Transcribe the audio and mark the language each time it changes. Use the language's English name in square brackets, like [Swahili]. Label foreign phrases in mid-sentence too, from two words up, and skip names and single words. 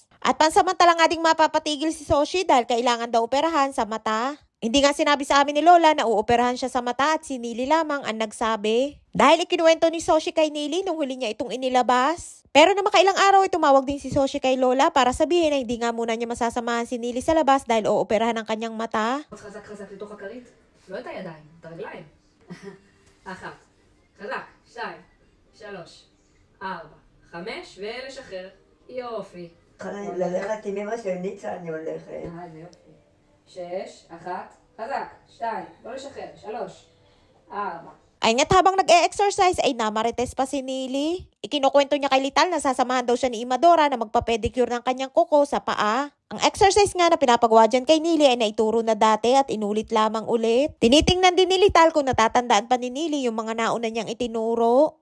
[Filipino] At pansamantala nga ding mapapatigil si Soshi dahil kailangan daw operahan sa mata. Hindi nga sinabi sa amin ni Lola na uoperahan siya sa mata at si Nili lamang ang nagsabi. Dahil ikinuwento ni Soshi kay Nili nung huli niya itong inilabas. Pero na makailang araw ay tumawag din si Soshi kay Lola para sabihin na hindi nga muna niya masasamahan si Nili sa labas dahil uoperahan ang kanyang mata. [Hebrew] חזק חזק לתוך הכרית, לא את הידיים, את הרגליים. 1, חזק, 2, 3, 4, 5 ולשחרר. יופי. ללכת עם אמא של ניצה אני הולכת. זה יופי. 6, 1, חזק, 2, לא לשחרר, 3, 4. [Filipino] Ay nga't habang nag-e-exercise ay namarites pa si Nili. Ikinukwento niya kay Lital na sasamahan daw siya ni Imadora na magpa-pedicure ng kanyang kuko sa paa. Ang exercise nga na pinapagawa dyan kay Nili ay naituro na dati at inulit lamang ulit. Tinitingnan din ni Lital kung natatandaan pa ni Nili yung mga nauna niyang itinuro.